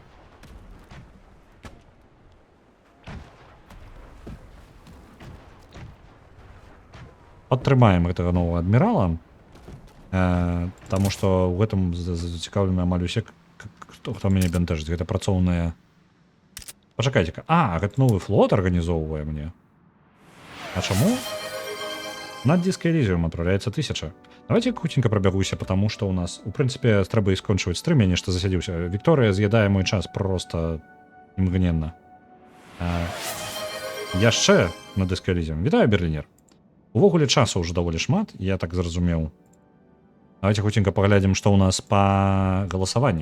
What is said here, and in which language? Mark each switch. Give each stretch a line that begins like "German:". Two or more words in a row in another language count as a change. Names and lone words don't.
Belarusian: Падтрымаем гэтага новага адмірала, таму што ў гэтым зацікаўлены амаль усе, хто мяне бянтэжыць. Гэта працоўныя... Пачакайце-ка. Гэта новы флот арганізоўвае мне. А чаму?
Russian: На диск Elysium отправляется 1000.
Belarusian: Давайте хутенько пробягуся,
Russian: потому что у нас,
Belarusian: у прынцыпе, трэба і скончваць стрым, я нешта засядзіўся. Вікторыя з'ядае мой час просто імгненна. Яшчэ на диск Elysium. Вітаю, Берлінер. Увогуле часу ўжо даволі шмат, я так зразумеў. Давайте хутенька паглядзім, што ў нас па галасаванню.